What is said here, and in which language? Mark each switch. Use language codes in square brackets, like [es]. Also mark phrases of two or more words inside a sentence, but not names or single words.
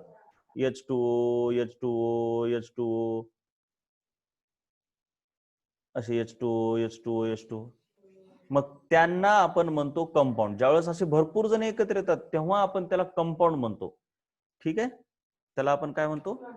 [mr] H2O, H2O, H2O, असे H2O, H2O, H2O. मग त्यांना आपण म्हणतो कंपाऊंड. ज्यावेळेस असे भरपूर जण एकत्र येतात तेव्हा आपण त्याला कंपाऊंड म्हणतो. ठीक आहे, त्याला आपण काय म्हणतो?